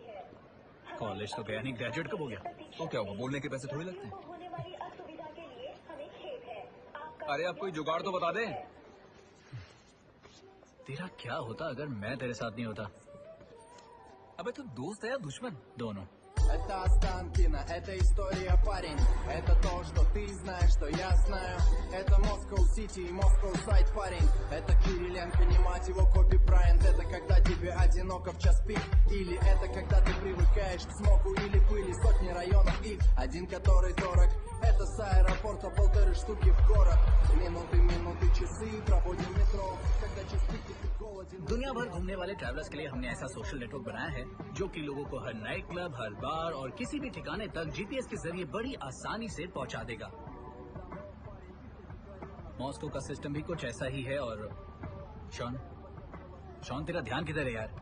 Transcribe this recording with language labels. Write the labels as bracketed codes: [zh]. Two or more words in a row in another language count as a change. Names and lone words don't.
[hi] कॉलेज तो गया नहीं, ग्रेजुएट कब हो गया? तो क्या हुआ, बोलने के पैसे थोड़ी लगते हैं। होने वाली असुविधा के लिए हमें खेद है। अरे आप कोई जुगाड़ तो बता दे। तेरा क्या होता अगर मैं तेरे साथ नहीं होता? अबे तू दोस्त है या दुश्मन? दोनों। [ru] Это Останкино, это история, парень. Это то, что ты знаешь, что я знаю. Это Moscow City и Moscow Side, парень. Это Кириленко, не мать его, Коби Брайант. Это когда тебе одиноко в час пик. Или это когда ты привыкаешь к смогу или пыли. Сотни районов и один, который дорог. Это с аэропорта 1,5 штуки в город. Минуты, часы проводим в метро. Когда час пик и ты голоден. [hi] दुनिया भर घूमने वाले ट्रैवलर्स के लिए हमने ऐसा [en] social network [hi] बनाया है जो कि लोगों को हर [en] night club, [hi] हर बार और किसी भी ठिकाने तक जीपीएस के जरिए बड़ी आसानी से पहुंचा देगा। मॉस्को का सिस्टम भी कुछ ऐसा ही है। और शॉन तेरा ध्यान किधर है यार?